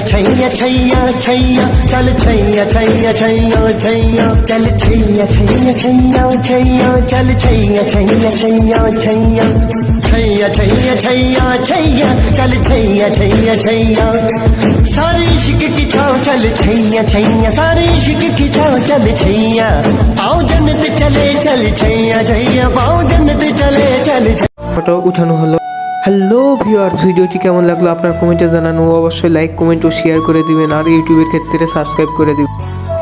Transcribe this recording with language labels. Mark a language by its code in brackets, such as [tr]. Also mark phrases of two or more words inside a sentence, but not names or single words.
[hi] छैया छैया छैया चल छैया छैया छैया छैया चल छैया छैया छैया छैया चल छैया छैया छैया छैया छैया छैया छैया छैया चल छैया छैया छैया। सारे इश्क की छाँव चल छैया छैया, सारे इश्क की छाँव चल छैया। आओ जन्नत चले चल छैया छैया, आओ जन्नत चले चल। [bn] ফটো উঠানো হলো। [en] hello viewers, [bn] ভিডিওটি কেমন লাগলো আপনার কমেন্টে জানানো, অবশ্যই [en] like comment [bn] ও শেয়ার করে দিবেন, আর ইউটিউবের ক্ষেত্রে সাবস্ক্রাইব করে দিবেন।